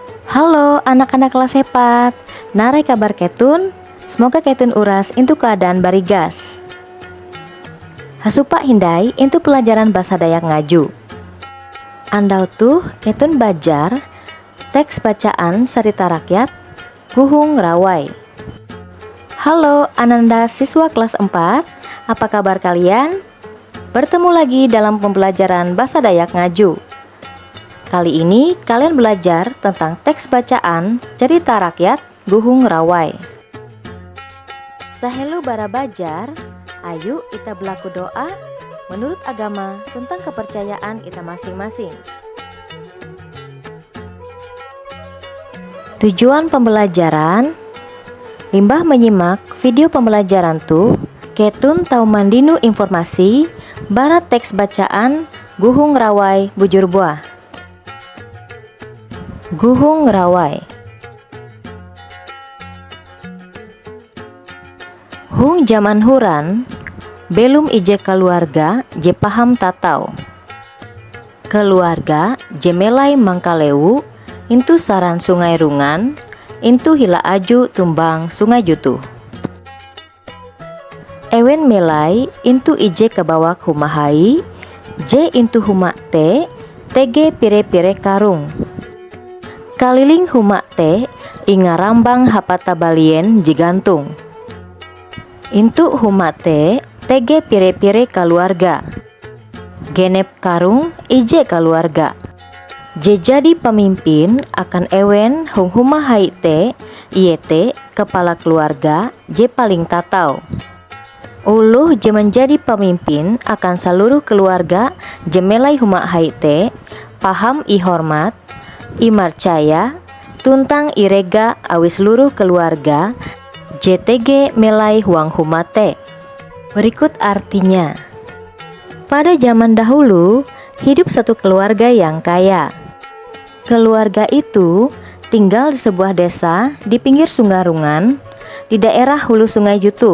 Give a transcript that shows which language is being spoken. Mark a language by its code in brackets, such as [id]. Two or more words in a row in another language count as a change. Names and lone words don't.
[id] Halo anak-anak kelas [nij] 4, narai kabar ketun? Semoga ketun uras into keadaan barigas. Hasupak hindai into pelajaran bahasa Dayak ngaju. Andau tuh ketun bajar teks bacaan Cerita Rakyat Guhung Rawai. [id] Halo Ananda siswa kelas 4, apa kabar kalian? Bertemu lagi dalam pembelajaran bahasa Dayak ngaju. Kali ini kalian belajar tentang teks bacaan Cerita Rakyat Guhung Rawai. [nij] Sahelu bara bajar, [id] ayo kita berlaku doa menurut agama tentang kepercayaan kita masing-masing. Tujuan pembelajaran, limbah menyimak video pembelajaran tuh, [nij] ketun tau mandinu informasi barat teks bacaan Guhung Rawai bujur buah. Guhung Rawai. Hung zaman huran, belum ije keluarga je paham tatau. Keluarga je melai mangkaleu, intu saran sungai rungan, intu hila aju tumbang sungai jutu. Ewen melai intu ije kebawak humahai, je intu humak te, tege pire-pire karung. Kaliling humak teh inga rambang hapata balien jigantung. Intu humak teh tege pire-pire keluarga. Genep karung ije keluarga. Je jadi pemimpin akan ewen hung humahai teh iye teh kepala keluarga je paling tatau. Uluh je menjadi pemimpin akan seluruh keluarga je melai humahai teh paham i hormat i marcaya, tuntang irega awi seluruh keluarga JTG melai huang humate. [id] Berikut artinya. Pada zaman dahulu, hidup satu keluarga yang kaya. Keluarga itu tinggal di sebuah desa di pinggir Sungai Rungan, di daerah hulu Sungai Jutu.